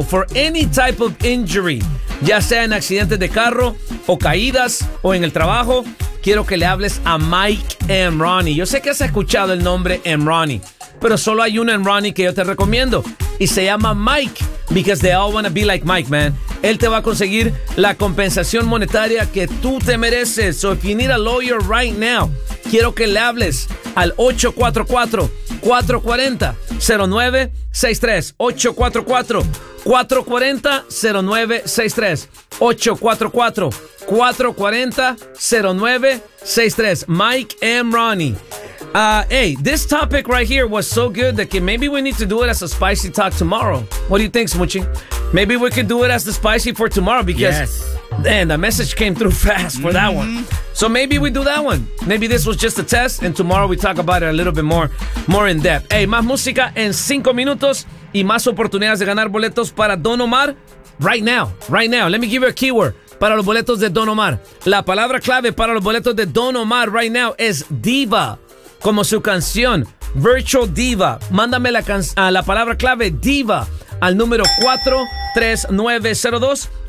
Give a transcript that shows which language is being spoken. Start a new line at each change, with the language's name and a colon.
English: For any type of injury,
Spanish: ya sea en accidentes de carro, o caídas, o en el trabajo, quiero que le hables a Mike Emroni. Yo sé que has escuchado el nombre Emroni, pero solo hay un Emroni que yo te recomiendo. Y se llama
English: Mike, because they all want to be like Mike, man.
Spanish: Él te va a conseguir la compensación monetaria que tú te mereces.
English: So if you need a lawyer right now,
Spanish: quiero que le hables al
English: 844-440-0963.
Spanish: 844-440-0963. 844-440-0963. Mike Emroni.
English: Hey, this topic right here was so good that maybe we need to do it as a spicy talk tomorrow. What do you think, Smoochie? Maybe we could do it as the spicy for tomorrow because, yes. Man, the message came through fast for that one. So maybe we do that one. Maybe this was just a test, and tomorrow we talk about it a little bit more in depth.
Spanish: Hey, más música en 5 minutos y más oportunidades de ganar boletos para Don Omar
English: right now. Right now. Let me give you a keyword.
Spanish: Para los boletos de Don Omar. La palabra clave para los boletos de Don Omar
English: right now
Spanish: es diva. Como su canción, Virtual Diva. Mándame la palabra clave diva al número 43902.